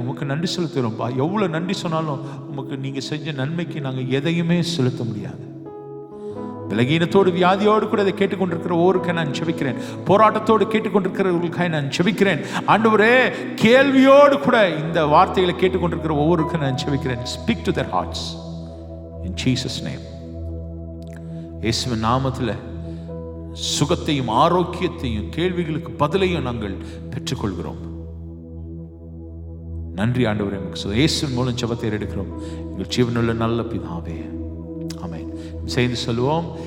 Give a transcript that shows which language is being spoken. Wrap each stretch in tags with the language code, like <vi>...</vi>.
<ta>உங்களுக்கு நன்றி செலுத்துகிறோம்ப்பா. எவ்வளோ நன்றி சொன்னாலும் உங்களுக்கு நீங்கள் செஞ்ச நன்மைக்கு நாங்கள் எதையுமே செலுத்த முடியாது. பலகீனத்தோடு வியாதியோடு கூட இதை கேட்டுக்கொண்டிருக்கிற ஒவ்வொருக்காக நான் ஜெபிக்கிறேன். போராட்டத்தோடு கேட்டுக்கொண்டிருக்கிறவர்களுக்காக நான் ஜெபிக்கிறேன். ஆண்டவரே, கேள்வியோடு கூட இந்த வார்த்தைகளை கேட்டுக்கொண்டிருக்கிற ஒவ்வொருக்கும் நான் ஜெபிக்கிறேன்.</ta> <en>Speak to their hearts in Jesus name.</en> <ta>இயேசுவின் நாமத்தில் சுகத்தையும் ஆரோக்கியத்தையும் கேள்விகளுக்கு பதிலையும் நாங்கள் பெற்றுக்கொள்கிறோம். நன்றி ஆண்டவரே. இயேசுவின் மூலம் ஜெபத்தை எடுக்கிறோம் எங்கள் ஜீவனுள்ள நல்ல பிதாவே. ஆமென். செய்து சொல்லுவோம்.</ta>